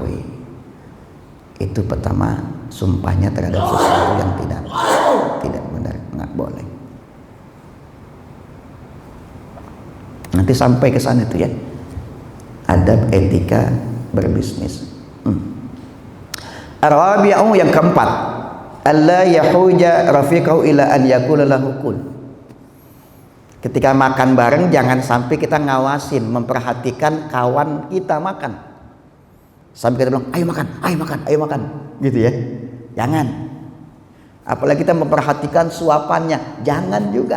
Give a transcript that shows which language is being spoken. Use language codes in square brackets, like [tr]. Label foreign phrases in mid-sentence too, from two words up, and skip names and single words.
[id] Itu pertama, sumpahnya terhadap sesuatu yang tidak benar, nggak boleh. Nanti sampai ke sana itu ya, adab etika berbisnis. [ar] الرابع, [id] yang keempat, [ar] ألا يحوج رفيقه إلى أن يقول له كل. [id] Ketika makan bareng jangan sampai kita ngawasin, memperhatikan kawan kita makan. Sampai kita bilang, ayo makan, ayo makan, ayo makan, gitu ya. Jangan. Apalagi kita memperhatikan suapannya, jangan juga.